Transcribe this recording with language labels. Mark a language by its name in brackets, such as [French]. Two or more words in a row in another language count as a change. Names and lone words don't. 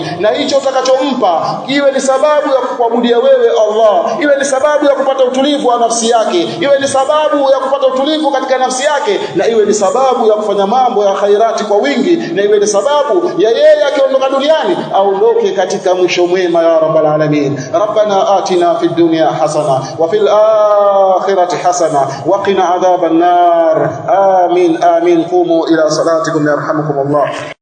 [Swahili] Na hicho utakachompa iwe ni sababu ya kuabudia wewe Allah, iwe ni sababu ya kupata utulivu wa nafsi yake, iwe ni sababu ya kupata utulivu katika nafsi yake, na iwe ni sababu ya kufanya mambo ya khairati kwa wingi, na iwe ni sababu ya yeye akiondoka duniani aondoke katika mwisho mwema ya [Arabic] رب العالمين. ربنا آتنا في الدنيا حسنة وفي الآخرة حسنة وقنا عذاب النار. آمين آمين. قوموا إلى صلاتكم يرحمكم الله.